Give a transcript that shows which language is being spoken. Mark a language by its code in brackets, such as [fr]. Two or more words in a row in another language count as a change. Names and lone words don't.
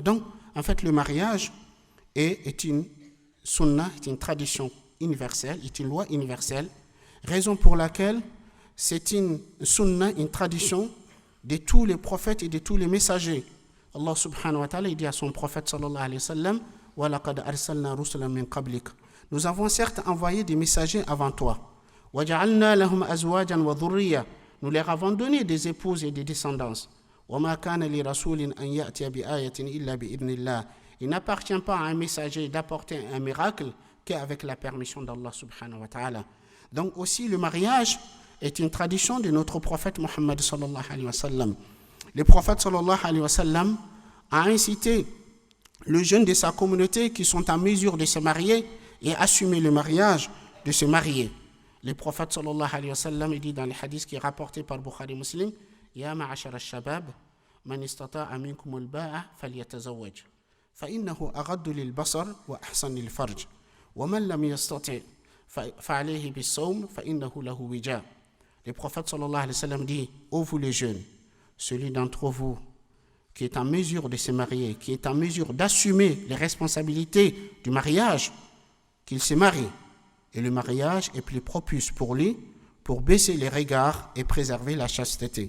[fr] Donc, en fait, le mariage est une sunna, est une tradition universelle, est une loi universelle, raison pour laquelle c'est une sunna, une tradition de tous les prophètes et de tous les messagers. [ar] الله سبحانه وتعالى, [fr] il dit à son prophète [ar] صلى الله عليه وسلم, ولقد أرسلنا رسلا من قبلك. [fr] Nous avons certes envoyé des messagers avant toi. [ar] وجعلنا لهم أزواجا وذرية. [fr] Nous leur avons donné des épouses et des descendances. [ar] وما كان لرسول أن يأتي بآية إلا بإذن الله. [fr] Il n'appartient pas à un messager d'apporter un miracle qu'avec la permission d'Allah [ar] سبحانه وتعالى. [fr] Donc aussi le mariage est une tradition de notre prophète Muhammad [ar] صلى الله عليه وسلم. [fr] Le prophète [ar] صلى الله عليه وسلم [fr] a incité les jeunes de sa communauté qui sont en mesure de se marier et assumer le mariage, de se marier. Le prophète [ar] صلى الله عليه وسلم [fr] dit dans le hadith qui est rapporté par [ar] Bukhari Muslim, يا معشر الشباب من استطاع منكم الباءة فليتزوج. فإنه أغض للبصر وأحسن للفرج ومن لم يستطع فعليه بالصوم فإنه له وجاء. [fr] Le prophète [ar] صلى الله عليه وسلم [fr] dit, ô vous les jeunes, celui d'entre vous qui est en mesure de se marier, qui est en mesure d'assumer les responsabilités du mariage, qu'il se marie. Et le mariage est plus propice pour lui, pour baisser les regards et préserver la chasteté.